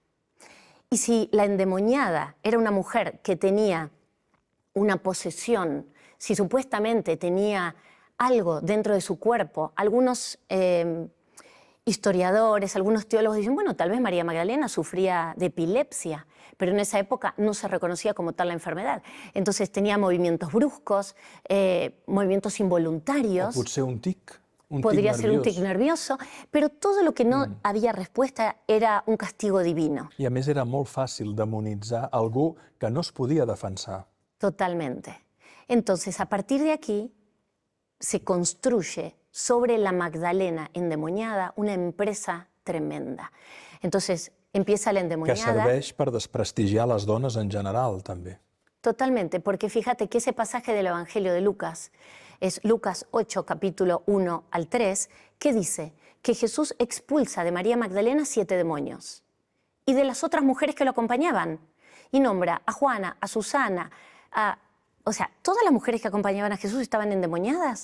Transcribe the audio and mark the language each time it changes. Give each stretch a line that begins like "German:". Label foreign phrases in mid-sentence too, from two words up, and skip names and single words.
Spanish: Y si la endemoniada era una mujer que tenía una posesión, si supuestamente tenía algo dentro de su cuerpo, algunos historiadores, algunos teólogos dicen, bueno, tal vez María Magdalena sufría de epilepsia, pero en esa época no se reconocía como tal la enfermedad. Entonces tenía movimientos bruscos, movimientos involuntarios.
Catalan: O potser un tic.
Spanish: Podría ser un tic nervioso, pero todo lo que no había respuesta era un castigo divino.
Catalan: I a més era molt fàcil demonitzar algú que no es podia defensar.
Spanish: Totalmente. Entonces, a partir de aquí, se construye sobre la Magdalena endemoniada una empresa tremenda. Entonces, empieza la
Catalan: Que
Spanish: endemoniada.
Catalan: serveix per desprestigiar les dones en general, també.
Spanish: Totalmente, porque fíjate que ese pasaje del Evangelio de Lucas es Lucas 8, capítulo 1 al 3, que dice que Jesús expulsa de María Magdalena 7 demonios y de las otras mujeres que lo acompañaban. Y nombra a Juana, a Susana, o sea, todas las mujeres que acompañaban a Jesús estaban endemoniadas.